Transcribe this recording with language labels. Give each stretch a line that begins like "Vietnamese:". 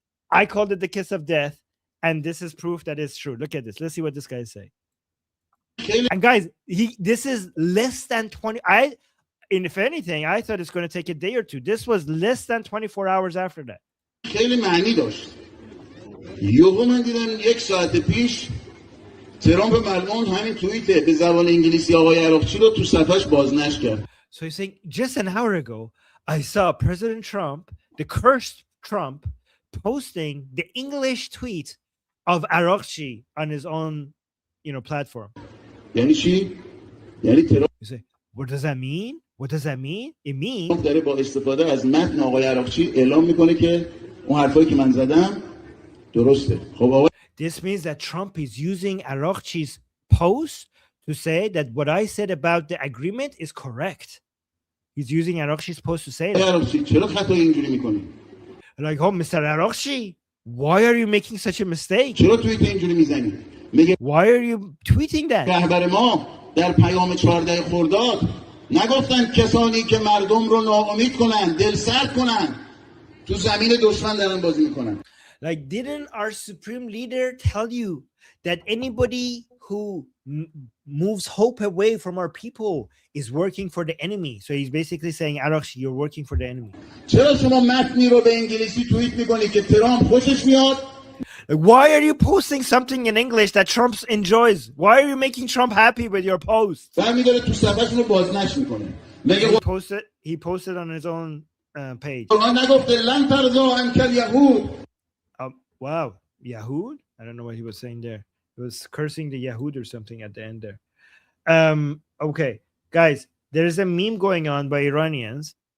English: I called it the kiss of death. And this is proof that it's true. Look at this. Let's see what this guy is saying. And guys, this is less than 20. If anything, I thought it's going to take a day or two. This was less than 24 hours after that.
Persian: خیلی معنی داشت. یهو من دیدم یک ساعت پیش ترامپ ملعون همین توییت به زبان انگلیسی آقای عراقچی رو تو صفحش بازنشر کرد.
English: So he's saying, just an hour ago, I saw President Trump, the cursed Trump, posting the English tweet of Arakchi on his own, platform.
Persian: یعنی چی؟ یعنی ترامپ
English: You say, what does that mean? What does that mean? It means
Persian: داره با استفاده از متن آقای عراقچی اعلام میکنه که اون حرفایی که من زدم درسته. خب آقای
English: this means that Trump is using Arakchi's post to say that what I said about the agreement is correct. He's using Arakchi's post to say that.
Persian: عراقچی چرا خطای اینجوری میکنی؟
English: Like, oh, Mr. Arakchi, why are you making such a mistake?
Persian: چرا توییت اینجوری میزنی؟ میگه
English: Why are you tweeting that?
Persian: رهبر ما در پیام 14 خرداد نگفتن کسانی که مردم رو ناامید کنن، دلسرد کنن، تو زمین دشمن دارن بازی میکنن.
English: Like, didn't our supreme leader tell you that anybody who moves hope away from our people is working for the enemy? So he's basically saying, Arakchi, you're working for the enemy.
Persian: چرا شما متنی رو به انگلیسی توییت میکنی که ترامپ خوشش میاد؟
English: Like, why are you posting something in English that Trump enjoys? Why are you making Trump happy with your post?
Persian: برمی‌داره تو صفحه‌شون رو بازنشر میکنه.
English: He posted on his own page.
Persian: نگفته
Arabic: لن ترضى عنك اليهود.
English: Wow, Yahud? I don't know what he was saying there. He was cursing the Yahud or something at the end there. Okay, guys, there is a meme going on by Iranians.